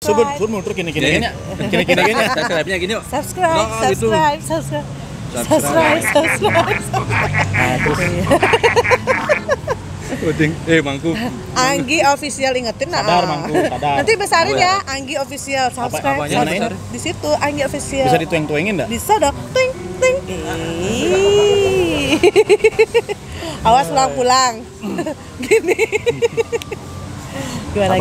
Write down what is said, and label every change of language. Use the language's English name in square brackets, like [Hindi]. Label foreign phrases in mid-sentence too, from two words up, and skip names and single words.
[Indonesian] Subur terus gini kayaknya. Subscribe-nya gini yuk. Subscribe. Nah, terus Uding, mangku. Anggi official ingetin nah. sadar Mangku, sadar. Nanti besarin ya, Anggi official subscribe. Apanya Di situ Anggi official. Bisa ditueng-tuengin enggak? Bisa dong. Ting ting. Awas pulang. Gini. Gimana